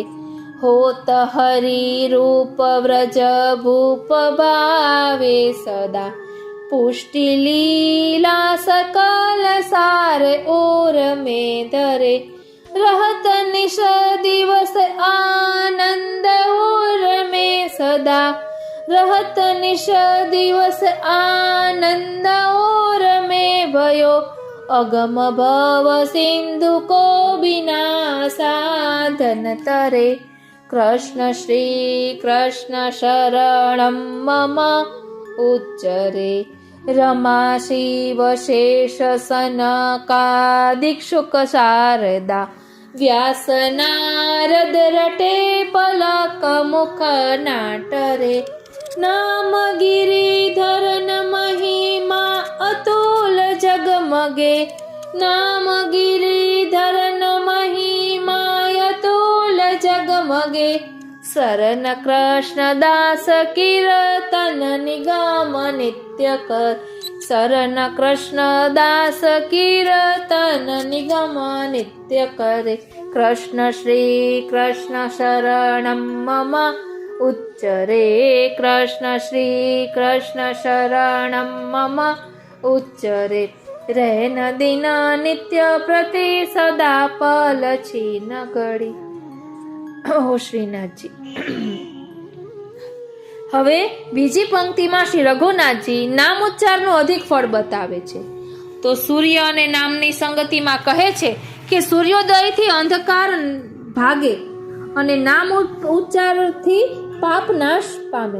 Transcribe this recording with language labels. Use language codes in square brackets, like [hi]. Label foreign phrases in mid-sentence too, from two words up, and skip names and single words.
[bra] होत हरि रूप व्रज भूप भावे सदा, पुष्टि लीला सकल सारे ओर में धरे, रहत निश दिवस आनंद ओर में सदा, रहत निश दिवस आनंद और में भयो अगम भव सिंधु को बिना साधन तरे कृष्ण [sa] श्री कृष्ण शरणं मम [bra] उच्चरे रमा शिव शेष सनकादिक शुक शारदा व्यास नारद रटे पलक मुख नाटरे नाम गिरिधर न महिमा अतुल जगमगे नाम गिरिधर न महिमा अतुल जगमगे शरण कृष्ण दास कीर्तन निगम नित्य कर शरण कृष्ण दास कीर्तन निगम नित्य करे कृष्ण [sa] श्री कृष्ण शरणं मम [bra] उच्चरे कृष्ण [sa] श्री कृष्ण शरणं मम [bra] उच्चरे रहन दिन नित्य प्रति सदा पल छीन घड़ी। [gu] શ્રીનાથજી હવે બીજી પંક્તિમાં શ્રી રઘુનાથજી નામ ઉચ્ચારનું અધિક ફળ બતાવે છે. તો સૂર્ય અને નામની સંગતિમાં કહે છે કે સૂર્યોદયથી અંધકાર ભાગે અને નામ ઉચ્ચારથી પાપ નાશ પામે.